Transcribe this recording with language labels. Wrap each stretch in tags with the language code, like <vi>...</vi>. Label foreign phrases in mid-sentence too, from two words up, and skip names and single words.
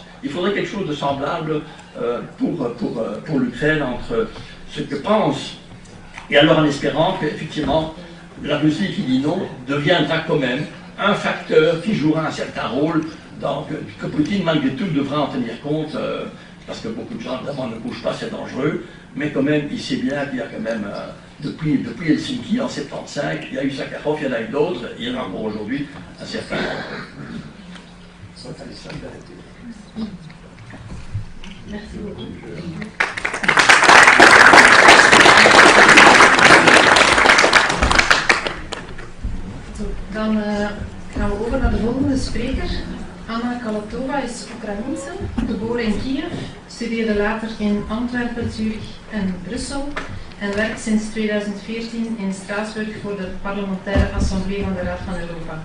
<fr>Il faudrait quelque chose de semblable pour l'Ukraine, entre ce que pense, et alors en espérant qu'effectivement, la Russie qui dit non deviendra quand même un facteur qui jouera un certain rôle, que Poutine malgré tout devra en tenir compte, parce que beaucoup de gens évidemment ne bougent pas, c'est dangereux, mais quand même il sait bien qu'il y a quand même, depuis Helsinki en 75, il y a eu Sakharov, il y en a eu d'autres, il y en a encore aujourd'hui un certain nombre. Merci beaucoup.</fr> <nl>Dan gaan we over naar de volgende spreker. Anna Kalatova is Oekraïense, geboren in Kiev, studeerde later in Antwerpen, Zurich en Brussel en werkt sinds 2014 in Straatsburg voor de Parlementaire Assemblée van de Raad van Europa.</nl>